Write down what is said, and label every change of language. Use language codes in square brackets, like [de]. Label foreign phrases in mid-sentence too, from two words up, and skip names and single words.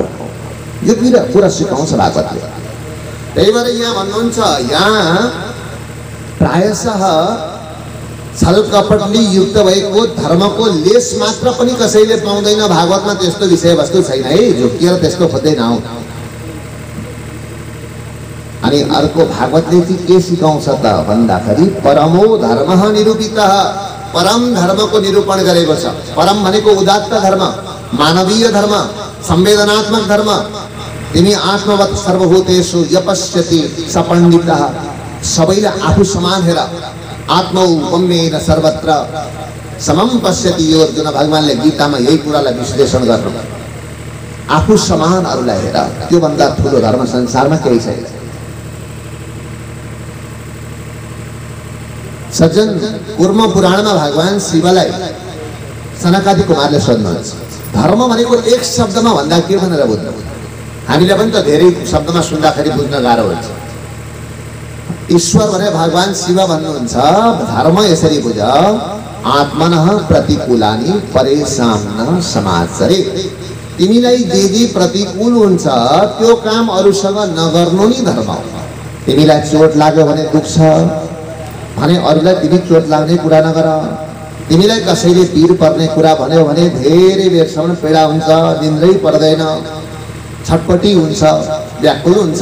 [ne] यो कुरा सिकाउँछ भागवतले। त्यही भएर यहाँ भन्नुहुन्छ यहाँ प्रायशः छल कपटले युक्त भएको धर्मको लेस मात्र पनि कसैले पाउँदैन। भागवतमा त्यस्तो विषय वस्तु छैन है, झुकिएर त्यस्तो खोज्दैन आऊ। अनि अर्को भागवतले चाहिँ के सिकाउँछ त भन्दाखेरि [sa] परमो धर्म निरूपितः, [ne] परम धर्मको निरूपण गरेको छ। परम भनेको उदात्त धर्म, मानवीय धर्म, संवेदनात्मक धर्म। [sa] तिमी आत्मवत् सर्वभूतेषु यपश्यति सपण्डितः, [ne] सबैलाई आफू समान हेर। [sa] आत्मौपम्येन सर्वत्र समम पश्यति। [ne] यो अर्जुन भगवानले गीतामा यही कुरालाई विश्लेषण गर्नु। आफू समान अरूलाई हेर, त्यो भन्दा ठुलो धर्म संसारमा केही छैन। सज्जन कुर्म पुराणमा भगवान शिवलाई सनकादि कुमारले सोध्नुहुन्छ धर्म भनेको एक शब्दमा भन्दा के भनेर बुझ्नु? हामीले पनि त धेरै शब्दमा सुन्दाखेरि बुझ्न गाह्रो हुन्छ। ईश्वर भने भगवान शिव भन्नुहुन्छ, धर्म यसरी बुझ, [sa] आत्मनः प्रतिकूलानि परेषां न समाचरे। [ne] तिमीलाई जे प्रतिकूल हुन्छ त्यो काम अरूसँग नगर्नु नि धर्म हो। तिमीलाई चोट लाग्यो भने दुख्छ भने अरूलाई तिमी चोट लाग्ने कुरा नगर। तिमीलाई कसैले पीर पर्ने कुरा भन्यो भने धेरै बेरसम्म पीडा हुन्छ, निन्द्रै पर्दैन, छटपटी हुन्छ, व्याकुल हुन्छ।